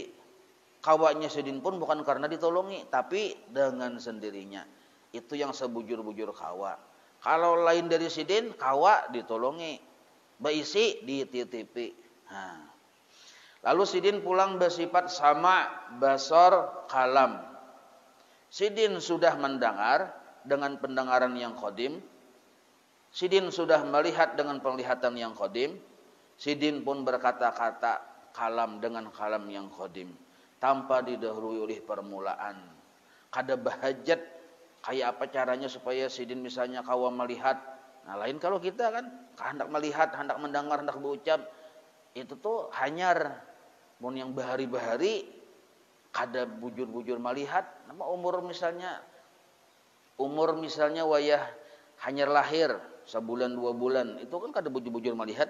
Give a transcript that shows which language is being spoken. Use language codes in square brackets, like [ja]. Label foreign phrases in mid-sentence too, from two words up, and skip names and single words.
[bjn] Kawanya sidin pun bukan karena ditolongi, tapi dengan sendirinya. Itu yang sebujur-bujur kawa. Kalau lain dari sidin, kawa ditolongi, berisi dititipi. Nah. Lalu sidin pulang bersifat sama, basor, kalam. [id] Sidin sudah mendengar dengan pendengaran yang qadim. Sidin sudah melihat dengan penglihatan yang qadim. Sidin pun berkata-kata kalam dengan kalam yang qadim, tanpa didahului oleh permulaan. [bjn] Kada bahajat kayak apa caranya supaya sidin misalnya kawa melihat Nah, lain kalau kita kan hendak melihat, hendak mendengar, hendak berucap, itu tuh hanyar. Mun yang bahari-bahari kada bujur-bujur melihat, nama umur misalnya wayah hanyar lahir sebulan 2 bulan, itu kan kada bujur-bujur melihat.